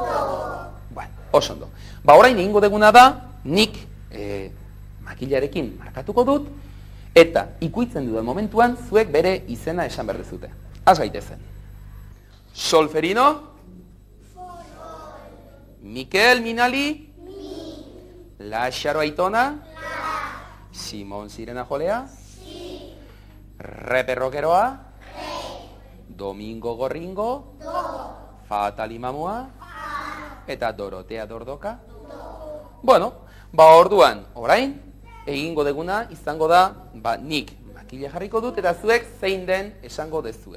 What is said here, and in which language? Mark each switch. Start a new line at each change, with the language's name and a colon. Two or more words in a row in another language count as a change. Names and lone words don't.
Basque: Bueno, oso ondo. Orain egingo deguna da, nik makilarekin markatuko dut, eta ikuitzen duen momentuan zuek bere izena esan behar dezute. Az gaitezen. Solferino? Sol. Mikel Minali? Mi. Laxaro Aitona? La. Simon Sirena Jolea? Si. Repe Rokeroa? Re. Domingo Gorringo? Do. Fatali Mamua? Fa. Eta Dorotea Dordoka? Do. Bueno, orduan, orain, egingo deguna izango da, nik makila jarriko dut eta zuek zein den esango dezue.